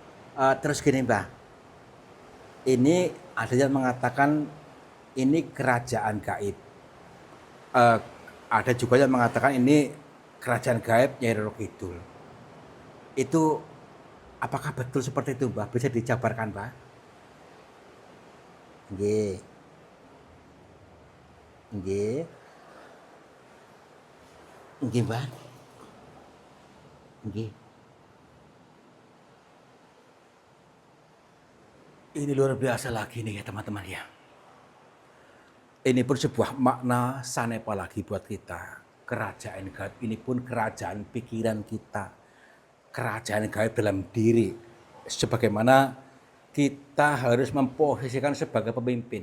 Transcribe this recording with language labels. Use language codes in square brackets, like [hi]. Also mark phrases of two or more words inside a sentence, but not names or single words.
[id] Terus gini Mbah, ini ada yang mengatakan ini kerajaan gaib. Eh, ada juga yang mengatakan ini kerajaan gaib Nyai Roro Kidul. Itu apakah betul seperti itu Mbah? Bisa dijabarkan Mbah? Nggih. [jv] Nggih. Nggih Mbah. Nggih. [id] Ini luar biasa lagi nih ya teman-teman ya. Ini pun sebuah makna sanepa lagi buat kita. Kerajaan gaib ini pun kerajaan pikiran kita. Kerajaan gaib dalam diri. Sebagaimana kita harus memposisikan sebagai pemimpin.